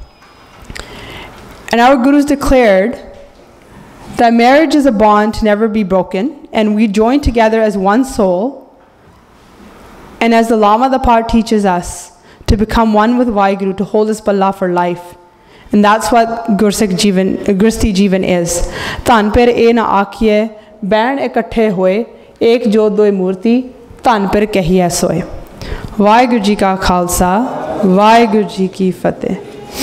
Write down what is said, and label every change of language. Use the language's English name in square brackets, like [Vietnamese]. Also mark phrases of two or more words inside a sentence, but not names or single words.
[English] And our Gurus declared that marriage is a bond to never be broken, and we join together as one soul, and as the Lama Dapar teaches us, to become one with Vaheguru, to hold his palla for life. And that's what [Punjabi] ਗੁਰਸਿੱਖ ਜੀਵਨ, ਗ੍ਰਿਹਸਤੀ ਜੀਵਨ [English] is. [Punjabi] ਧਨ ਪਿਰ ਏ ਨਾ ਆਖੀਏ, ਬਹਿਣ ਇਕੱਠੇ ਹੋਏ, ਏਕ ਜੋਤ ਦੋਇ ਮੂਰਤੀ, ਧਨ ਪਿਰ ਕਹੀਏ ਸੋਇ. ਵਾਹਿਗੁਰੂ ਜੀ ਕਾ ਖ਼ਾਲਸਾ, ਵਾਹਿਗੁਰੂ ਜੀ ਕੀ ਫ਼ਤਿਹ.